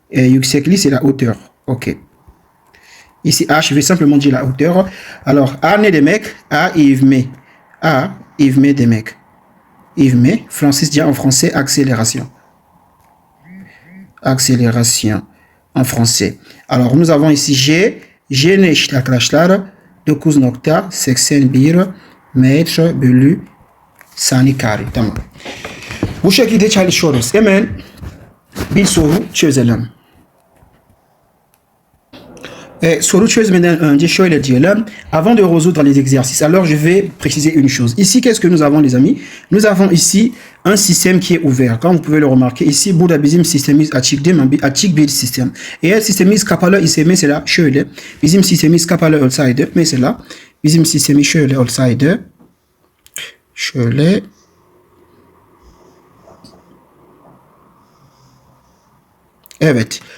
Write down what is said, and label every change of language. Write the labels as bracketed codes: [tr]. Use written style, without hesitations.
[tr] Yüksekliği [fr] c'est la hauteur. Ok. Ici H, je vais simplement dire la hauteur. Alors [tr] A ne demek? A ivme. A ivme demek. Ivme, [fr] Francis dit en français accélération. Accélération en français. Alors nous avons ici G. [tr] G ne eşit arkadaşlar 9.81 metre bölü saniye kare. Tamam. Bu şekilde çalışıyoruz. Hemen bir soru çözelim. Soru çözmeden önce şöyle diyelim. [fr] Avant de résoudre les exercices, alors je vais préciser une chose. Ici, qu'est-ce que nous avons les amis? Nous avons ici un système qui est ouvert. Comme vous pouvez le remarquer, ici [tr] burada bizim sistemimiz açık değil mi? Açık bir sistem. Eğer sistemimiz kapalı ise mesela şöyle. Bizim sistemimiz kapalı olsaydı mesela bizim sistemi şöyle olsaydı şöyle evet.